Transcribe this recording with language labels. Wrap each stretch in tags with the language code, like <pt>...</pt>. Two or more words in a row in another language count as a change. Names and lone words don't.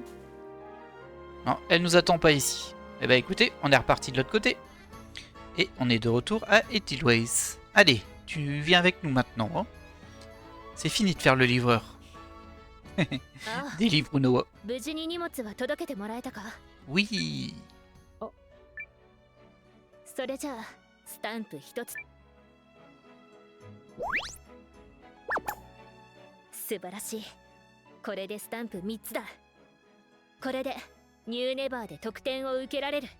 <fr>Non, elle nous attend pas ici. Eh bah écoutez, on est reparti de l'autre côté. Et on est de retour à Eltilways. Allez, tu viens avec nous maintenant. Hein. C'est fini de faire le livreur. Délivre Noah. Oui.</fr> <ja>それじゃあスタンプ一つ。素晴らしい。これでスタンプ3つだ。これでニューネバーで得点を受けられる。</ja>